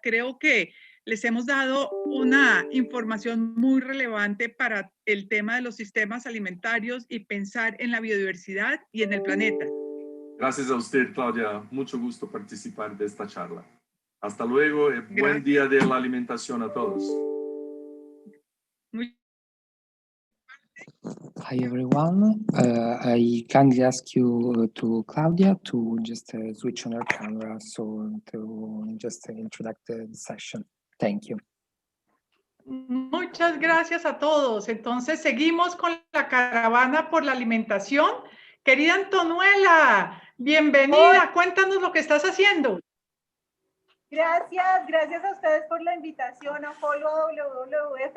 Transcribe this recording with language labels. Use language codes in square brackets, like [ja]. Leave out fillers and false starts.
[es] Creo que les hemos dado una información muy relevante para el tema de los sistemas alimentarios y pensar en la biodiversidad y en el planeta. Gracias a usted, Claudia. Mucho gusto participar de esta charla. Hasta luego y buen día de la alimentación a todos. [en] Hi everyone, I kindly ask you to Claudia to just switch on her camera so to just introduce the session. Thank you. [es] Muchas gracias a todos. Entonces seguimos con la caravana por la alimentación. Querida Antonuela, bienvenida. Cuéntanos lo que estás haciendo. Gracias a ustedes por la invitación a FOLU WWF.